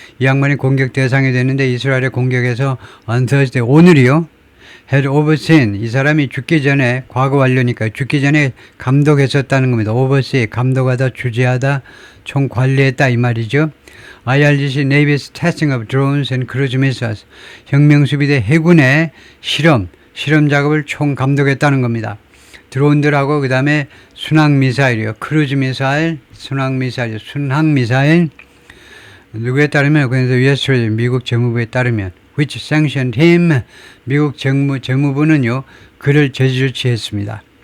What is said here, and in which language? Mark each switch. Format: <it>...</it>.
<ko>이 양반이 공격 대상이 됐는데 이스라엘의 공격에서</ko> <en>on Thursday,</en> <ko>오늘이요.</ko> <en>had overseen,</en> <ko>이 사람이 죽기 전에, 과거 완료니까 죽기 전에 감독했었다는 겁니다. oversee, 감독하다, 주재하다, 총 관리했다 이 말이죠.</ko> <en>IRGC Navy's testing of drones and cruise missiles.</en> <ko>혁명수비대 해군의 실험 작업을 총 감독했다는 겁니다. 드론들하고 그 다음에 순항미사일이요. 크루즈 미사일, 순항미사일. 누구에 따르면 그래서 US 미국 재무부에 따르면</ko> <en>which sanctioned him</en> <ko>미국 재무부는요 그를 제재 조치했습니다.</ko>